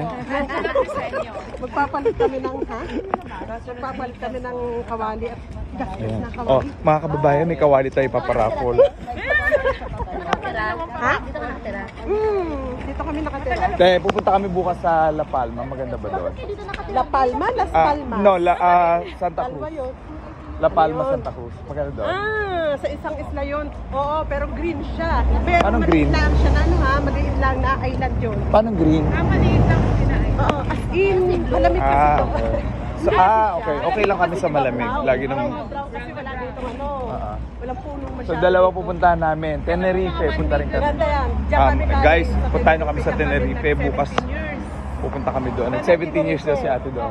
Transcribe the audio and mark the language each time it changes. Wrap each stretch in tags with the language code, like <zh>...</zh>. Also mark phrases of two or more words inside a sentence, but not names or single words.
<tl>Magpapalit kami ng, Magpapalit kami ng kawali at gastos Ayan. na kawali. Oh, mga kababayan, may kawali tayo paparaffle. Ha? Dito ka nakatira? Dito kami nakatira. Kaya pupunta kami bukas sa La Palma. Maganda ba doon? La Palma? Las Palmas? No, Santa Palma Cruz. yun. La Palma, Santa Cruz. Maganda doon. Sa isang isla yun. Oo, pero green siya. Pero Anong maliit green? lang siya na maliit lang na island yun. Paano green? Maliit lang din na island. Oo, as in, malamig kasi ito. Okay. So, okay. Okay lang kami sa malamig. Lagi naman. Kasi wala dito walang punong So, masyado. dalawa pupuntahan namin. Tenerife, punta rin kami. Maganda yan. Diyan kami galing Guys, sa puntahan nyo kami sa Tenerife. Tenerife bukas. 17 years. Pupunta kami doon. 17 years na si ate doon.</tl>